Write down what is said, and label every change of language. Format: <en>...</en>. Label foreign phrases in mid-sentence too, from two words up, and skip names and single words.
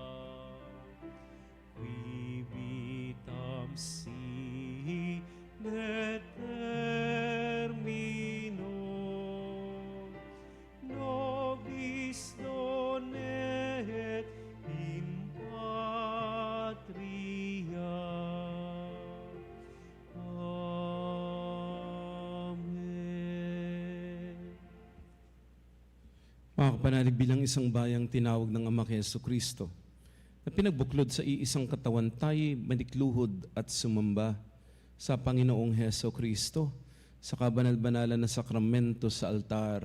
<la>qui vitam sine termino, nobis donet in patria. Amen.</la> <tl>Mga kapanalig, bilang isang bayang tinawag ng Ama kay Jesucristo, na pinagbuklod sa iisang katawan, tayo manikluhod at sumamba sa Panginoong Jesucristo sa kabanal-banalan na sakramento sa altar.</tl>